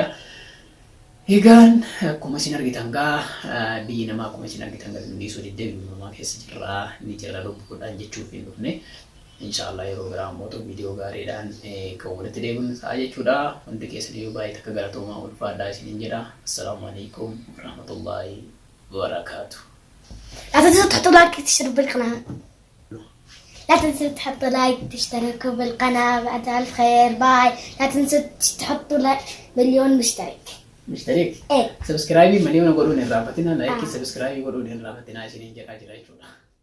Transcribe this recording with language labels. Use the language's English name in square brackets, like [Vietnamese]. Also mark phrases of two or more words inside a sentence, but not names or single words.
[Oromo] Egaan akkuma isin argitan gaa biyyi namaa akkuma isin argitan gaa dhiisuu diddee uumamaa keessa jirra lubbuudhaan jechuuf hin dhufne inshaallah yeroo biraa immoo viidiyoo gaariidhaan kan walitti deebiin ta'a jechuudha. Hundi keessanii baay'ee takka galatoomaa ulfaadhaa isiniin jedha. [Arabic] السلام عليكم ورحمة الله وبركاته. لا تنسوا تحطوا لايك وتشتركوا بالقناة. لا تنسوا تحطوا لايك وتشتركوا بالقناة. بعد ألف خير باي. لا تنسوا تحطوا مليون مشترك. Mishtarik. Eh. [Oromo] Subscribe malee mana godhuun hin raaffatina. [English] Like subscribe [Oromo] godhuun hin raaffatina isiniin jedhaa jira jechuudha.